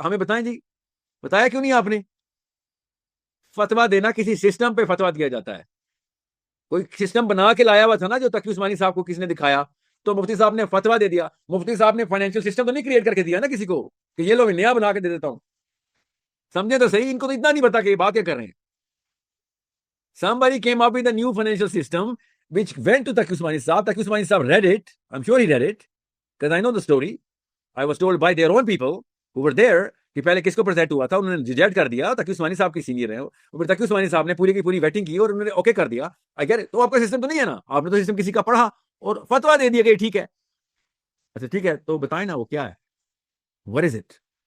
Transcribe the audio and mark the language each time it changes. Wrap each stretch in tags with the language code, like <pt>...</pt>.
<ur>ہمیں بتائیں جی، بتایا کیوں نہیں آپ نے؟ فتوا دینا کسی سسٹم پہ فتوا دیا جاتا ہے. کوئی سسٹم بنا کے لایا ہوا تھا نا جو تقی عثمانی صاحب کو کس نے دکھایا، تو مفتی صاحب نے فتوا دے دیا. مفتی صاحب نے فائنینشیل سسٹم تو نہیں کریٹ کر کے دیا نا کسی کو کہ یہ لو نیا بنا کے دے دیتا ہوں. سمجھے تو صحیح، ان کو تو اتنا نہیں پتا کہ یہ بات کیا کر رہے ہیں.</ur> <en>Somebody came up with a new financial system which went to Taqi Usmani Sahab. Taqi Usmani Sahab read it. I'm sure he read it because I know the story. I was told by their own people who were there</en> <ur>کہ پہلے کس کو present ہوا تھا، انہوں نے reject کر دیا. تقی عثمانی صاحب کی سینئر ہیں، پھر تقی عثمانی صاحب نے پوری کی پوری ویٹنگ کی اور انہوں نے اوکے کر دیا. اگر تو آپ کا سسٹم تو نہیں ہے نا، آپ نے تو سسٹم کسی کا پڑھا اور فتوا دے دیا کہ ٹھیک ہے. اچھا ٹھیک ہے، تو بتائیں نا وہ کیا ہے،</ur> <en>what is it?</en>